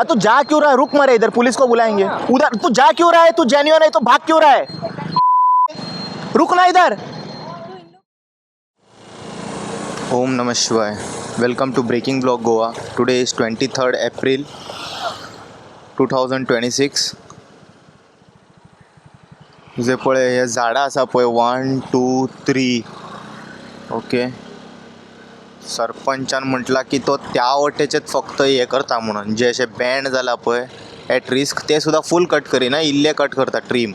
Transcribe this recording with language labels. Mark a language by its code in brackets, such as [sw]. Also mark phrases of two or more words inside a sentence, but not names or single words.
[hi] तू जा क्यों रहा है? रुक मरे, इधर पुलिस को बुलाएंगे। उधर तू जा क्यों रहा है? तू जेन्युइन है तो भाग क्यों रहा है? रुक ना इधर। [sa] ओम नमः शिवाय। [en] Welcome to Breaking Blog Goa. Today is 23rd April 2026. [kok] जे पळय हे झाडां आसा पळय 1 2 3 ओके. सरपंचान म्हटला की तो त्या वटेचेच फक्त हे करता म्हणून, जे अशें बँड जाला पळय [en] at risk [kok] ते सुद्दां [en] full cut [kok] करिना, इल्ले कट करता ट्रीम.